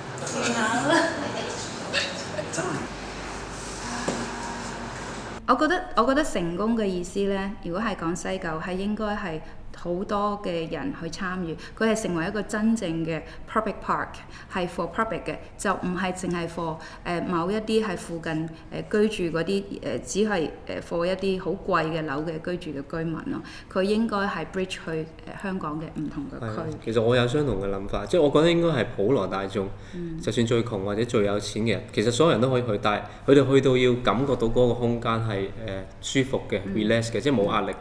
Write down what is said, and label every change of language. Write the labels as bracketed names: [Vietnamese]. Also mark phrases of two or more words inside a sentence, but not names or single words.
[Cantonese] 我覺得成功嘅意思呢，如果係講西九，係應該係好多嘅人去參與，佢係成為一個真正嘅 [English] public park， [Cantonese] 係 [English] for public [Cantonese] 嘅，就唔係淨係 for 某一啲係附近居住嗰啲只係for 一啲好貴嘅樓嘅居住嘅居民咯。佢應該係 bridge 去香港嘅唔同嘅區。其實我有相同嘅諗法，即係我覺得應該係普羅大眾，就算最窮或者最有錢嘅人，其實所有人都可以去，但係佢哋去到要感覺到嗰個空間係舒服嘅、relax 嘅，即係冇壓力嘅。